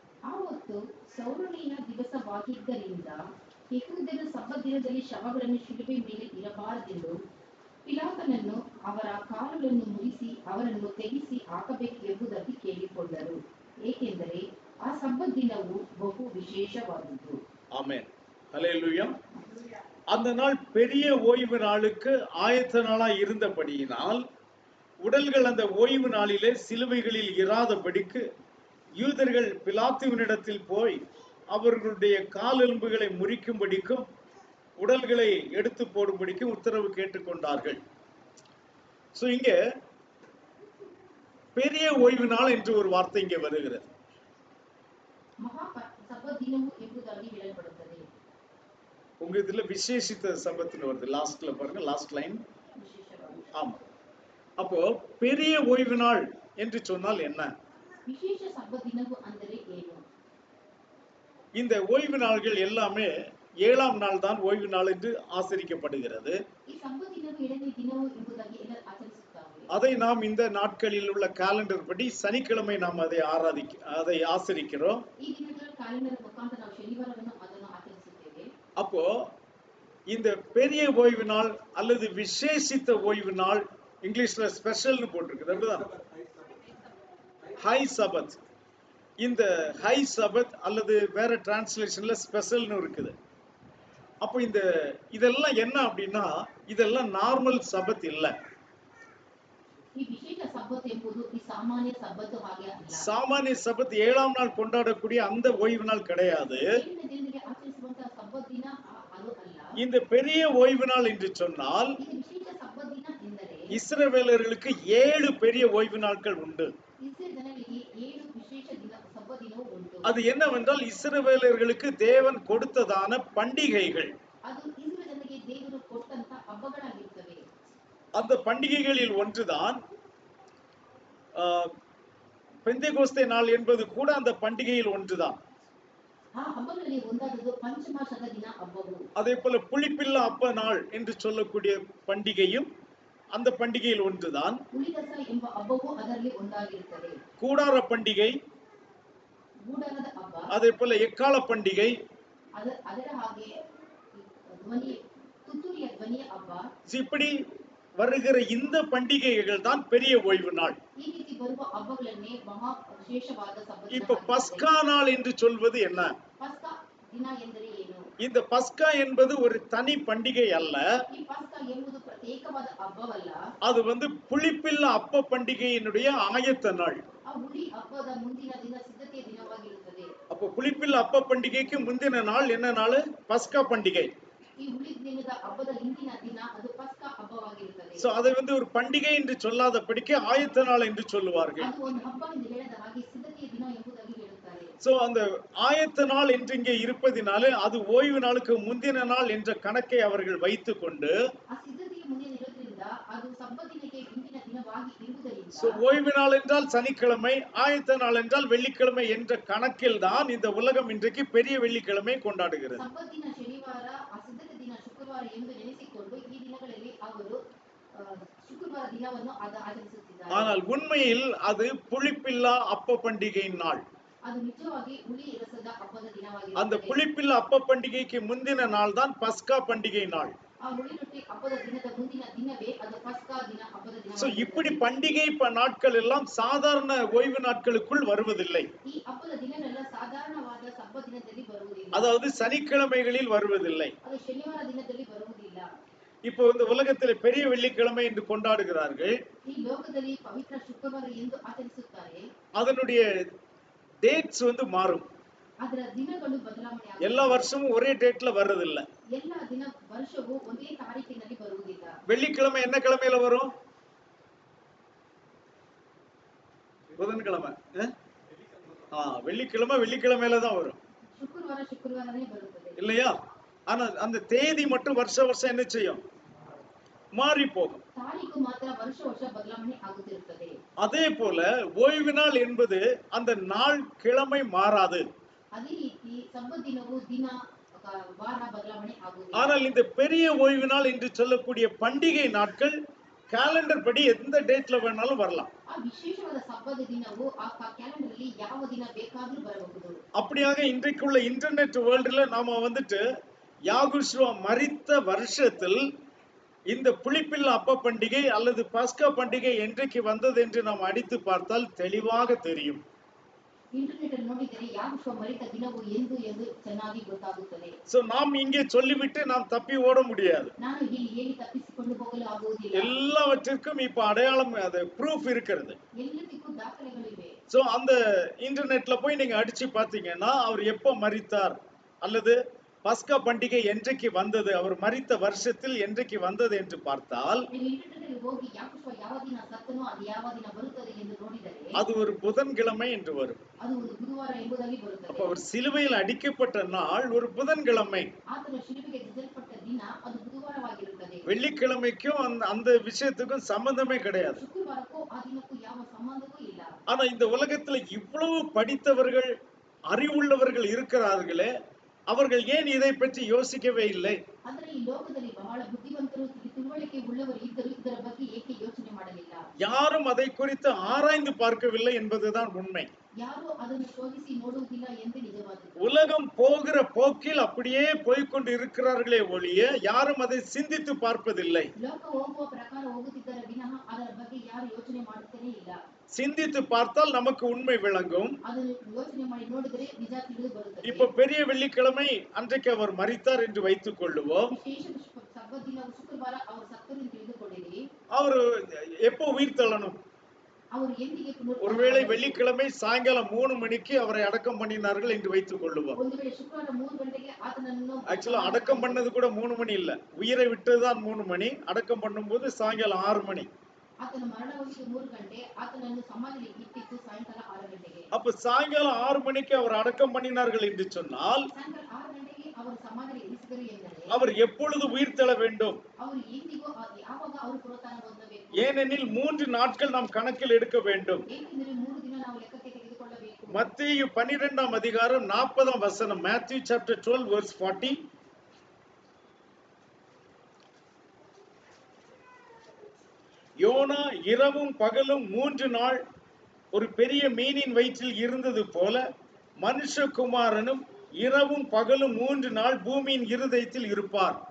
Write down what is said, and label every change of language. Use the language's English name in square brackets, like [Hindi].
[Kannada] ಆವತ್ತು ಸೌರಣಿಯ ದಿವಸವಾಗಿದ್ದರಿಂದ ಯೆಹೂದ್ಯರು ಸಬ್ಬತ್ ದಿನದಲ್ಲಿ ಶವಗಳನ್ನು ಶಿಲುಬೆ ಮೇಲೆ ಇರಬಾರದೆಂದು ಪಿಲಾತನನ್ನು ಅವರ ಕಾಲುಗಳನ್ನು ಮುರಿಸಿ ಅವರನ್ನು ತೆಗೆಸಿ ಹಾಕಬೇಕು ಎಂಬುದಾಗಿ ಕೇಳಿಕೊಂಡರು. ಏಕೆಂದರೆ ಆ ಸಬ್ಬತ್ ದಿನವು ಬಹು ವಿಶೇಷವಾದದ್ದು. [Tamil] ஆமென். ஹல்லேலூயா. அந்த நாள் பெரிய ஓய்வு நாளுக்கு ஆயத்த நாளாய் இருந்தபடியினால் உடல்கள் அந்த ஓய்வு நாளிலே சிலுவைகளில் இராதபடிக்கு யூதர்கள் பிலாத்துவினிடத்தில் போய் அவர்களுடைய காலெலும்புகளை முறிக்கும்படிக்கும் உடல்களை எடுத்து போடும்படிக்கும் உத்தரவு கேட்டுக்கொண்டார்கள். சோ இங்க பெரிய ஓய்வு நாள் என்று ஒரு வார்த்தை இங்கே வருகிறது. [Kannada] ಮಹಾ ಸಬ್ಬತ್ ದಿನವು ಎಂಬುದಾಗಿ ಹೇಳಲ್ಪಡುತ್ತದೆ. [Tamil] உங்க இதுல விசேஷித்த சபத்துன்னு வருது. லாஸ்ட்ல பாருங்க, லாஸ்ட் லைன். ஆமா. அப்போ பெரிய ஓய்வு நாள் என்று சொன்னால் என்ன? [Kannada] ವಿಶೇಷ ಸಬ್ಬತ್ ದಿನವು ಅಂದರೆ ಏನು? [Tamil] இந்த ஓய்வு நாள்கள் எல்லாமே 7ஆம் நாள் தான் ஓய்வு நாள் என்று ஆசரிக்கப்படுகிறது. [Kannada] ಈ ಸಬ್ಬತ್ ದಿನವು 7ನೇ ದಿನವು ಎಂಬುದಾಗಿ ಎಲ್ಲರೂ ಆಚರಿಸುತ್ತಾರೆ. [Tamil] அதை நாம் இந்த நாட்களில் உள்ள காலண்டர் படி சனிக்கிழமை நாம் அதை ஆசரிக்கிறோம். [Kannada] ಈ ದಿನಗಳ ಕ್ಯಾಲೆಂಡರ್ ಮುಖಾಂತರ ನಾವು ಶನಿವಾರವನ್ನು ಅದನ್ನು ಆಚರಿಸುತ್ತೇವೆ. [Tamil] அப்போ இந்த பெரிய ஓய்வு நாள் அல்லது விசேஷித்த ஓய்வு நாள், இங்கிலீஷ்ல ஸ்பெஷல்னு போட்டிருக்கு, அப்படிதான் ஹை சபத். இந்த ஹை சபத் அல்லது வேற டிரான்ஸ்லேஷன்ல ஸ்பெஷல்னு இருக்குது. அப்போ இதெல்லாம் என்ன அப்படின்னா, இதெல்லாம் நார்மல் சபத் இல்ல. [Kannada] ಈ ವಿಶೇಷ ಸಬ್ಬತ್ ಎಂಬುದು ಈ ಸಾಮಾನ್ಯ ಸಬ್ಬತ್ ಹಾಗೆ ಅಲ್ಲ. [Tamil] சாமானிய சபத் 7ஆம் நாள் கொண்டாடக்கூடிய அந்த ஓய்வு நாள் கிடையாது. [Kannada] 7ನೇ ದಿನಕ್ಕೆ ಆಚರಿಸುವಂತ ಸಬ್ಬತ್ ದಿನ ಅದು ಅಲ್ಲ. [Tamil] இந்த பெரிய ஓய்வு நாள் என்று சொன்னால் [Kannada] ಇದು ವಿಶೇಷ ಸಬ್ಬತ್ ದಿನ ಎಂದರೆ [Tamil] இஸ்ரவேலர்களுக்கு 7 பெரிய ஓய்வு நாட்கள் உண்டு. [Kannada] ಇಸ್ರೇಲ್ ಜನರಿಗೆ 7 ವಿಶೇಷ ದಿನ ಸಬ್ಬತ್ ದಿನವೂ ಉಂಟು. [Tamil] அது என்னவென்றால் இஸ்ரவேலர்களுக்கு தேவன் கொடுத்ததான பண்டிகைகள். [Kannada] ಅದು ಇಸ್ರೇಲ್ ಜನರಿಗೆ ದೇವರು ಕೊಟ್ಟಂತ ಹಬ್ಬಗಳಾಗಿರ್ತವೆ. [Tamil] அந்த பண்டிகைகளில் ஒன்றுதான் பெந்தேகோஸ்தே நாள் என்பது கூட அந்த பண்டிகையில் ஒன்றுதான். [Kannada] ಆ ಹಬ್ಬಗಳಲ್ಲಿ ಒಂದಾದದ್ದು ಪಂಚಮಾಸದ ದಿನ ಹಬ್ಬವು. [Tamil] அதே போல புளிப்பில்லா அப்ப நாள் என்று சொல்லக்கூடிய பண்டிகையும் அந்த பண்டிகையில் ஒன்றுதான். [Kannada] ಹುಳಿಕಸ ಎಂಬ ಹಬ್ಬವು ಅದರಲ್ಲಿ ಒಂದಾಗಿರುತ್ತದೆ. [Tamil] கூடார பண்டிகை, [Kannada] ಗೂಡಾರದ ಹಬ್ಬ, [Tamil] அதே போல எக்கால பண்டிகை, [Kannada] ಅದರ ಹಾಗೆ ಧ್ವನಿ ತುತ್ತೂರಿಯ ಧ್ವನಿಯ ಹಬ್ಬ. [Tamil] இப்படி வருகிற இந்த பண்டிகைகள் தான் பெரிய ஓய்வு நாள். [Kannada] ಈ ರೀತಿ ಬರುವ ಹಬ್ಬಗಳನ್ನೇ ಮಹಾ ವಿಶೇಷವಾದ ಸಬ್ಬತ್ [Tamil] இப்ப [Kannada] ದಿನ. [Tamil] பஸ்கா நாள் என்று சொல்வது என்ன? [Kannada] ಪಸ್ಕಾ ದಿನ ಎಂದರೆ ಏನು? [Tamil] இந்த பஸ்கா என்பது ஒரு தனி பண்டிகை அல்ல. [Kannada] ಈ ಪಸ್ಕಾ ಎಂಬುದು ಪ್ರತ್ಯೇಕವಾದ ಹಬ್ಬವಲ್ಲ. [Tamil] அது புளிப்பில்லா அப்ப பண்டிகையினுடைய ஆயத்த நாள். [Kannada] ಆ ಹುಳಿ ಹಬ್ಬದ ಮುಂದಿನ ದಿನ ಸಿದ್ಧತೆಯ ದಿನವಾಗಿರುತ್ತದೆ. [Tamil] அப்ப புளிப்பில்லா அப்ப பண்டிகைக்கு முந்தின நாள் என்ன நாள்? பஸ்கா பண்டிகை. [Kannada] ಈ ಹುಳಿ ದಿನದ ಹಬ್ಬದ ಹಿಂದಿನ ದಿನ ಅದು ಪಸ್ಕಾ ಹಬ್ಬವಾಗಿರುತ್ತದೆ. [Tamil] சோ அதை ஒரு பண்டிகை என்று சொல்லாதபடிக்கு ஆயத்த நாள் என்று சொல்லுவார்கள். [Kannada] ಅದು ಒಂದು ಹಬ್ಬ ಎಂದು ಹೇಳದ ಹಾಗೆ ಸಿದ್ಧತೆಯ ದಿನ ಎಂಬುದಾಗಿ ಹೇಳುತ್ತಾರೆ. [Tamil] சோ அந்த ஆயத்த நாள் என்று இங்கே இருப்பதினாலே அது ஓய்வு நாளுக்கு முந்தின நாள் என்ற கணக்கை அவர்கள் வைத்துக் கொண்டு [Kannada] ಆ ಸಿದ್ಧತೆಯ ಮುಂದಿನ ಇರೋದ್ರಿಂದ ಅದು ಸಬ್ಬತ್ ದಿನಕ್ಕೆ ಹಿಂದಿನ ದಿನವಾಗಿ ಇರುವುದರಿಂದ [Tamil] சோ ஓய்வு நாள் என்றால் சனிக்கிழமை, ஆயத்த நாள் என்றால் வெள்ளிக்கிழமை என்ற கணக்கில் தான் இந்த உலகம் இன்றைக்கு பெரிய வெள்ளிக்கிழமை கொண்டாடுகிறது. [Kannada] ಸಬ್ಬತ್ ದಿನ ಶನಿವಾರ, ಆ ಸಿದ್ಧತೆ ದಿನ ಶುಕ್ರವಾರ ಎಂದು ಎಣಿಸಿಕೊಂಡು ಈ ದಿನಗಳಲ್ಲಿ ಅವರು ಶುಕ್ರವಾರ ದಿನವನ್ನು ಆಚರಿಸುತ್ತಿದ್ದಾರೆ. [Tamil] ஆனால் உண்மையில் அது புளிப்பில்லா அப்ப பண்டிகையின் நாள். [Kannada] ಅದು ನಿಜವಾಗಿ ಹುಳಿ ರಸದ ಹಬ್ಬದ ದಿನವಾಗಿರುತ್ತದೆ. [Tamil] அந்த புளிப்பில்லா அப்ப பண்டிகைக்கு முந்தின நாள் தான் பஸ்கா பண்டிகை நாள். [Kannada] ಆ ಹುಳಿ ರೊಟ್ಟಿ ಹಬ್ಬದ ದಿನದ ಮುಂದಿನ ದಿನವೇ ಅದು ಪಸ್ಕಾ ದಿನ ಹಬ್ಬದ ದಿನ. [Tamil] சோ இப்படி பண்டிகை நாட்கள் எல்லாம் சாதாரண ஓய்வு நாட்களுக்குள் வருவதில்லை. [Kannada] ಈ ಹಬ್ಬದ ದಿನಗಳೆಲ್ಲ ಸಾಧಾರಣವಾದ ಸಬ್ಬತ್ ದಿನದಲ್ಲಿ ಬರುವುದಿಲ್ಲ. [Tamil] அதாவது சனிக்கிழமைகளில் வருவதில்லை. [Kannada] ಅದು ಶನಿವಾರ ದಿನದಲ್ಲಿ ಬರುವುದಿಲ್ಲ. [Tamil] இப்போ இந்த உலகத்தில் பெரிய வெள்ளிக்கிழமை என்று கொண்டாடுகிறார்கள். [Kannada] ಈ ಲೋಕದಲ್ಲಿ ಪವಿತ್ರ ಶುಕ್ರವಾರ ಎಂದು ಆಚರಿಸುತ್ತಾರೆ. [Tamil] அதனுடைய டேட்ஸ் மாறும். [Kannada] ಅದರ ದಿನಗಳು ಬದಲಾವಣೆ ಆಗುತ್ತವೆ. [Tamil] எல்லா வருஷமும் ஒரே டேட்ல வர்றதில்ல. [Kannada] ಎಲ್ಲ ದಿನ ವರ್ಷವೂ ಒಂದೇ ತಾರೀಕಿನಲ್ಲಿ ಬರುವುದಿಲ್ಲ. [Tamil] வெள்ளிக்கிழமை என்ன கிழமையில வரும்? புதன்கிழமை. வெள்ளிக்கிழமை வெள்ளிக்கிழமையில தான் வரும். [Kannada] ಶುಕ್ರವಾರ ಶುಕ್ರವಾರನೇ ಬರುತ್ತದೆ. [Tamil] இல்லையா? ஆனா அந்த தேதி மட்டும் வருஷ வருஷம் என்ன செய்யும்? மாறி போகும். [Kannada] ತಾರೀಕು ಮಾತ್ರ ವರ್ಷ ವರ್ಷ ಬದಲಾವಣೆ ಆಗುತ್ತಿರುತ್ತದೆ. [Tamil] அதே போல ஓய்வு நாள் என்பது அந்த நாள் கிழமை மாறாது. [Kannada] ಅದೇ ರೀತಿ ಸಬ್ಬತ್ ದಿನವು ದಿನ ವಾರ ಬದಲಾವಣೆ ಆಗುವುದಿಲ್ಲ. [Tamil] ஆனால் இந்த பெரிய ஓய்வு நாள் என்று சொல்லக்கூடிய பண்டிகை நாட்கள் கேலண்டர் படி எந்த டேட்ல வேணாலும் வரலாம். [Kannada] ಆ ವಿಶೇಷವಾದ ಸಬ್ಬತ್ ದಿನವು ಆ ಕ್ಯಾಲೆಂಡರ್ ಅಲ್ಲಿ ಯಾವ ದಿನ ಬೇಕಾದರೂ ಬರಬಹುದು. [Tamil] அப்படியாக இன்றைக்குள்ள இன்டர்நெட் வேர்ல்டுல நாம யாகுஷ்வா மரித்த வருஷத்தில் இந்த புளிப்பில்லா அப்ப பண்டிகை அல்லது பஸ்கா பண்டிகை என்றைக்கு வந்தது என்று நாம் அடித்து பார்த்தால் தெளிவாக தெரியும். [Kannada] ಇಂಟರ್ನೆಟ್ ಅಲ್ಲಿ ನೋಡಿದರೆ ಯಾಗುಶ್ವ ಮರಿತ ದಿನವು ಎಂದು ಎಂದು ಚೆನ್ನಾಗಿ ಗೊತ್ತಾಗುತ್ತದೆ. [Tamil] சோ நாம் இங்கே சொல்லிவிட்டு நாம் தப்பி ஓட முடியாது. [Kannada] ನಾನು ಇಲ್ಲಿ ಹೇಳಿ ತಪ್ಪಿಸಿಕೊಂಡು ಹೋಗಲು ಆಗುವುದಿಲ್ಲ. [Tamil] எல்லாவற்றிற்கும் இப்ப அடையாளம் ப்ரூஃப் இருக்கிறது. [Kannada] ಎಲ್ಲದಕ್ಕೂ ದಾಖಲೆಗಳಿವೆ. [Tamil] சோ அந்த இன்டர்நெட்ல போய் நீங்க அடிச்சு பாத்தீங்கன்னா அவர் எப்ப மரித்தார் அல்லது பஸ்கா பண்டிகை என்றைக்கு வந்தது, அவர் மரித்த வருஷத்தில் என்றைக்கு வந்தது என்று பார்த்தால் [Kannada] ಹೋಗಿ ಯಾಗುಶ್ವ ಯಾವ ದಿನ ಸತ್ತನೋ ಅದು ಯಾವ ದಿನ ಬರುತ್ತದೆ ಎಂದು ನೋಡಿದರೆ [Tamil] அது ஒரு புதன்கிழமை என்று வரும். [Kannada] ಅದು ಒಂದು ಬುಧವಾರ ಎಂಬುದಾಗಿ ಬರುತ್ತದೆ. [Tamil] அப்ப அவர் சிலுவையில் அடிக்கப்பட்ட நாள் ஒரு புதன்கிழமை. [Kannada] ಆತನು ಶಿಲುಬೆಗೆ ಗೆದ್ದಲ್ಪಟ್ಟ ದಿನ ಅದು ಬುಧವಾರವಾಗಿರುತ್ತದೆ. [Tamil] வெள்ளிக்கிழமைக்கும் அந்த விஷயத்துக்கும் சம்பந்தமே கிடையாது. [Kannada] ಶುಕ್ರವಾರಕ್ಕೂ ಆ ದಿನಕ್ಕೂ ಯಾವ ಸಂಬಂಧವೂ ಇಲ್ಲ. [Tamil] ஆனா இந்த உலகத்துல இவ்வளவு படித்தவர்கள் அறிவுள்ளவர்கள் இருக்கிறார்களே, அவர்கள் ஏன் இதை பற்றி யோசிக்கவே இல்லை? [Kannada] ಆದರೆ ಈ ಲೋಕದಲ್ಲಿ ಬಹಳ ಬುದ್ಧಿವಂತರು ತಿಳುವಳಿಕೆ ಉಳ್ಳವರು ಇದ್ದರೂ ಇದರ ಬಗ್ಗೆ ಏಕೆ ಯೋಚನೆ ಮಾಡಲಿಲ್ಲ? [Tamil] யாரும் அதை குறித்து ஆராய்ந்து பார்க்கவில்லை என்பதுதான் உண்மை. [Kannada] ಯಾರು ಅದನ್ನು ಶೋಧಿಸಿ ನೋಡುವುದಿಲ್ಲ ಎಂದು ನಿಜವಾದದ್ದು. [Tamil] உலகம் போகிற போக்கில் அப்படியே போய்க்கொண்டு இருக்கிறார்களே ஒழிய யாரும் அதை சிந்தித்து பார்ப்பதில்லை. [Kannada] ಲೋಕ ಹೋಗುವ ಪ್ರಕಾರ ಹೋಗುತ್ತಿದ್ದರೆ ವಿನಃ ಅದರ ಬಗ್ಗೆ ಯಾರು ಯೋಚನೆ ಮಾಡುತ್ತಲೇ ಇಲ್ಲ. [Tamil] சிந்தித்து பார்த்தால் நமக்கு உண்மை விளங்கும். [Kannada] ಅದನ್ನು ಯೋಚನೆ ಮಾಡಿ ನೋಡಿದರೆ ನಿಜ ತಿಳಿದು ಬರುತ್ತದೆ. [Tamil] இப்ப பெரிய வெள்ளிக்கிழமை அன்றைக்கு அவர் மரித்தார் என்று வைத்துக் கொள்ளுவோம். [Kannada] ವಿಶೇಷ ಸಬ್ಬತ್ ದಿನ ಶುಕ್ರವಾರ ಅವರು ಸತ್ತರು ಎಂದು ತಿಳಿದುಕೊಳ್ಳಿರಿ. [Tamil] அவர் எப்போ உயிர் தள்ளணும்? [Kannada] ಅವರು ಎಂದಿಗೆ [Tamil] ஒருவேளை வெள்ளிக்கிழமை சாயங்காலம் 3 மணிக்கு அவரை அடக்கம் பண்ணினார்கள் என்று வைத்துக் கொள்ளுவோம். [Kannada] ಒಂದು ವೇಳೆ ಶುಕ್ರವಾರ 3 ಗಂಟೆಗೆ ಆತನನ್ನು [Tamil] ஆக்சுவலா அடக்கம் பண்ணது கூட 3 மணி இல்ல, உயிரை விட்டதுதான் 3 மணி, அடக்கம் பண்ணும்போது சாயங்காலம் 6 மணி. [Kannada] ಆತನು ಮರಣ ಹೊಂದಿದ್ದು 3 ಗಂಟೆ, ಆತನನ್ನು ಸಮಾಧಿಯಲ್ಲಿ ಇಟ್ಟಿದ್ದು ಸಾಯಂಕಾಲ 6 ಗಂಟೆಗೆ. [Tamil] அப்ப சாயங்காலம் 6 மணிக்கு அவர் அடக்கம் பண்ணினார்கள் என்று சொன்னால் [Kannada] ಸಾಯಂಕಾಲ 6 ಗಂಟೆಗೆ ಅವರು ಸಮಾಧಿಯಲ್ಲಿ ಇರಿಸಿದರು ಎಂದರೆ [Tamil] அவர் எப்பொழுது உயிர் தெಳ வேண்டும்? [Kannada] ಅವರು ಎಂದಿಗೂ ಯಾವಾಗ ಅವರು ಪುನರುತ್ಥಾನ ಹೊಂದಬೇಕು? [Tamil] ஏனெனில் 3 நாட்கள் நாம் கணக்கில் எடுக்க வேண்டும். [Kannada] ಏಕೆಂದರೆ 3 ದಿನ ನಾವು ಲೆಕ್ಕಕ್ಕೆ ತೆಗೆದುಕೊಳ್ಳಬೇಕು. [Tamil] மத்தேயு 12ஆம் அதிகாரம் 40ஆம் வசனம், [English] Matthew chapter 12 verse 40. [Tamil] யோனா இரவும் பகலும் 3 நாள் ஒரு பெரிய மீனின் வயிற்றில் இருந்தது போல மனுஷகுமாரனும் இரவும் பகலும் 3 நாள் பூமியின் இருதயத்தில் இருப்பார்.